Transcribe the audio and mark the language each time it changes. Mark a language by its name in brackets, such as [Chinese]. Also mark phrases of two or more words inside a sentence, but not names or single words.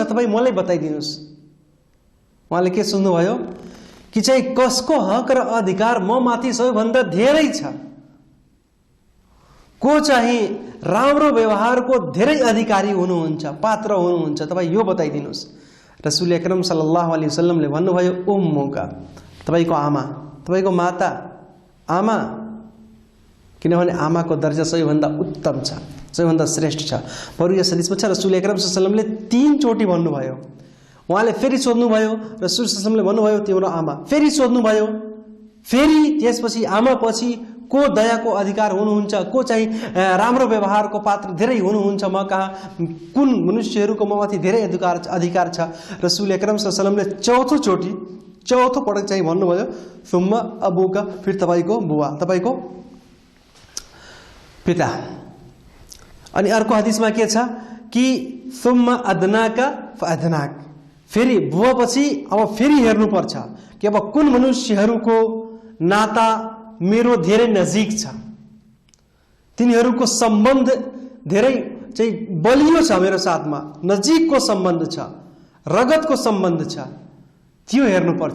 [Nepali] तपाईँ मलाई बताइदिनुहोस्। उहाँले के सोध्नुभयो कि चाहिँ कसको हक र अधिकार म माथि सबैभन्दा धेरै छ? को चाहिँ राम्रो व्यवहारको धेरै अधिकारी हुनुहुन्छ, पात्र हुनुहुन्छ? तपाईँ यो बताइदिनुहोस्। [Arabic] الرسول الأكرم صلى الله عليه وسلم [Nepali] भन्नुभयो, उम्मुका, तपाईँको आमा, तपाईँको माता, आमा, किनभने आमाको दर्जा सबैभन्दा उत्तम छ, सबैभन्दा श्रेष्ठ छ। बरु यस हदिसमा छ, [Arabic] الرسول الأكرم صلى الله عليه وسلم [Nepali] 3 चोटि भन्नुभयो। उहाँले फेरि सोध्नुभयो, [Arabic] رسول صلى الله عليه وسلم [Nepali] भन्नुभयो, तिम्रो आमा। फेरि सोध्नुभयो, फेरि त्यसपछि आमा पछि को दयाको अधिकार हुनुहुन्छ, को चाहिँ राम्रो व्यवहारको पात्र धेरै हुनुहुन्छ, म कहाँ कुन मनुष्यहरूको ममाथि धेरै अधिकार छ? [Arabic] الرسول الأكرم صلى الله عليه وسلم [Nepali] चौथो पटक चाहिँ भन्नुभयो, [Arabic] ثم أبوك, [Nepali] फिर तपाईँको बुवा, तपाईँको पिता। अनि अर्को हदिसमा के छ कि [Arabic] ثم أدناك فأدناك, [Nepali] फेरि बुवा पछि अब फेरि हेर्नुपर्छ कि अब कुन मनुष्यहरूको नाता मेरो धेरै नजिक छ, तिनीहरूको सम्बन्ध धेरै चाहिँ बलियो छ, मेरो साथमा नजिकको सम्बन्ध छ, रगतको सम्बन्ध छ, त्यो हेर्नुपर्छ।